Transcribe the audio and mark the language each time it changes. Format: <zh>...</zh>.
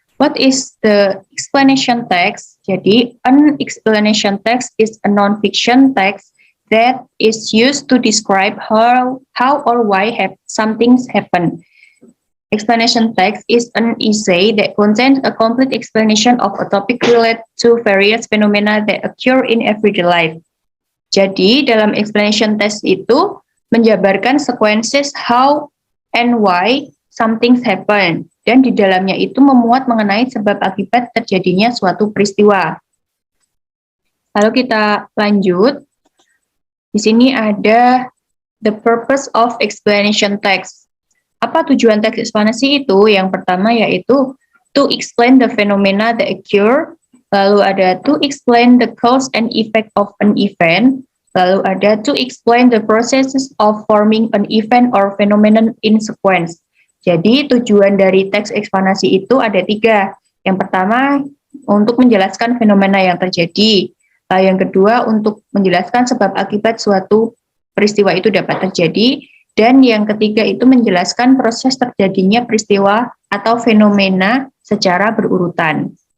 <en>What is the explanation text? Jadi, an explanation text is a non-fiction text that is used to describe how or why something happened. Explanation text is an essay that contains a complete explanation of a topic related to various phenomena that occur in everyday life.</en> <id>Jadi, dalam explanation text itu menjabarkan</id> <en>sequences how and why something happen,</en> <id>dan di dalamnya itu memuat mengenai sebab akibat terjadinya suatu peristiwa. Lalu kita lanjut. Di sini ada</id> <en>the purpose of explanation text.</en> <id>Apa tujuan teks eksplanasi itu? Yang pertama yaitu</id> <en>to explain the phenomena that occur,</en> <id>lalu ada</id> <en>to explain the cause and effect of an event, lalu ada to explain the processes of forming an event or phenomenon in sequence.</en> <id>Jadi tujuan dari teks eksplanasi itu ada 3. Yang pertama untuk menjelaskan fenomena yang terjadi. Yang kedua untuk menjelaskan sebab akibat suatu peristiwa itu dapat terjadi. Dan yang ketiga itu menjelaskan proses terjadinya peristiwa atau fenomena secara berurutan.</id>